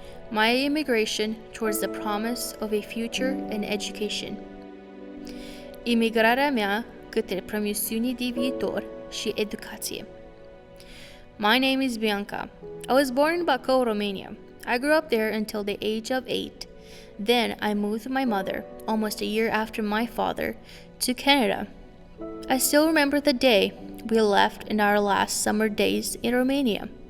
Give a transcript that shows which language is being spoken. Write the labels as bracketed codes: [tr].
[en] My immigration towards the promise of a future and education. [ro] Imigrarea mea către promisiuni de viitor și educație. [en] My name is Bianca. I was born in Bacău, Romania. I grew up there until the age of 8. Then I moved with my mother, almost a year after my father, to Canada. I still remember the day we left in our last summer days in Romania.